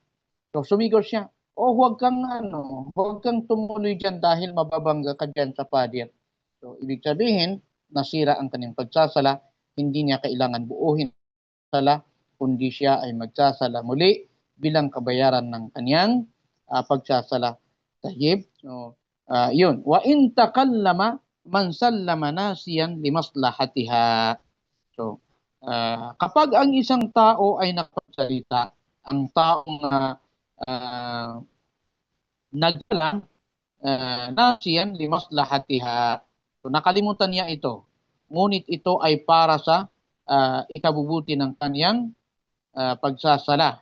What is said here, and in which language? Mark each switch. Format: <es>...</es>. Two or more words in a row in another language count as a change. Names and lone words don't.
<tl>So, sumigaw siya, huwag kang tumuloy diyan dahil mababangga ka diyan sa pader. So, ibig sabihin, nasira ang kaniyang pagsasala, hindi niya kailangan buuhin sala, kundi siya ay magsasala muli bilang kabayaran ng kaniyang pagsasala. Tayyib. So, yun.</tl> <ar>وإن تكلم من سلم ناسيا لمصلحتها.</ar> <tl>So, kapag ang isang tao ay nakapagsalita, ang taong nagsalang</tl> <ar>ناسيا لمصلحتها.</ar> <tl>So, nakalimutan niya ito. Ngunit ito ay para sa ikabubuti ng kaniyang pagsasala.</tl>